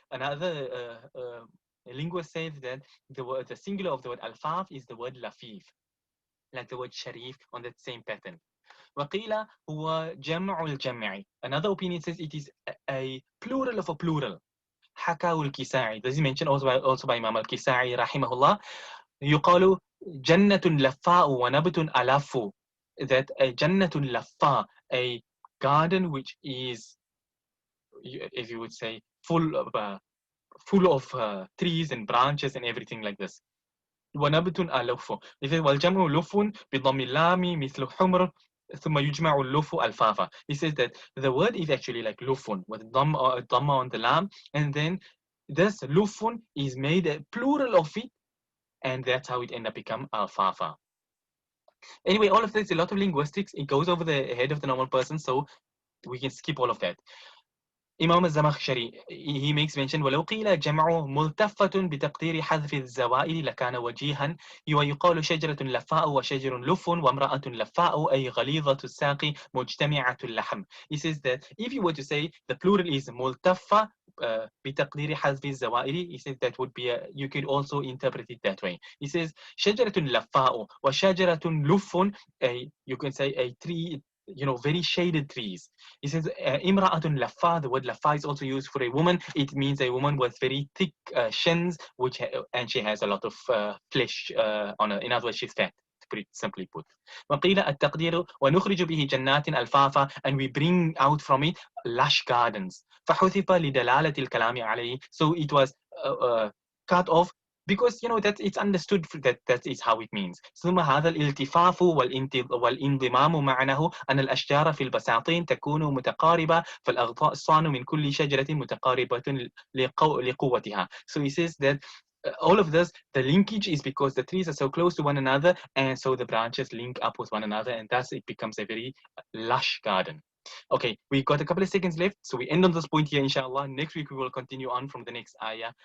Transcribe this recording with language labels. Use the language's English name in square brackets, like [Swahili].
[English] Another linguist says that the singular of the word alfaf is the word lafif, like the word sharif on that same pattern. [Arabic] وقيل هو جمع الجمع. [English] Another opinion says it is a plural of a plural. [Arabic] حكاه الكسائي. [English] This is mentioned also by Imam al-Kisai [Arabic] رحمه الله. يقال جنة لفاء ونبت ألف. [English] That a جنة لفاء, a garden which is, if you would say, full of trees and branches and everything like this. [Arabic] ونبت ألف. [English] He says [Arabic] والجمع لف بضم اللام مثل حمر ثم يجمع اللف الفافا. [English] He says that the word is actually like lufun with dhamma on the lam, and then this lufun is made a plural of it, and that's how it end up become alfafa. Anyway, all of this, a lot of linguistics, it goes over the head of the normal person, so we can skip all of that. [Arabic] إمام الزمخشري [English] he makes mention [Arabic] ولو قيل جمع ملتفة بتقدير حذف الزوائد لكان وجيها ويقال شجرة لفاء وشجر لف وامرأة لفاء أي غليظة الساق مجتمعة اللحم. [English] He says that if you were to say the plural is [Arabic] ملتفة بتقدير حذف الزوائد, [English] he says that would be you could also interpret it that way. He says [Arabic] شجرة لفاء وشجرة لف, [English] you can say a tree, very shaded trees. He says, Imra'atun laffa, the word laffa is also used for a woman. It means a woman with very thick shins, and she has a lot of flesh on her. In other words, she's fat, to put it simply put. [Arabic] وقيل التقدير ونخرج به جنات الفافا, [English] and we bring out from it lush gardens. [Arabic] فحذف لدلالة الكلام عليه. [English] So it was cut off because that it's understood that is how it means. [Arabic] ثم هذا الالتفاف والانضمام معناه أن الأشجار في البساطين تكون متقاربة فالأغصان من كل شجرة متقاربة لقوتها. [English] So he says that all of this, the linkage is because the trees are so close to one another, and so the branches link up with one another, and thus it becomes a very lush garden. Okay, we got a couple of seconds left, so we end on this point here, inshallah. Next week we will continue on from the next ayah.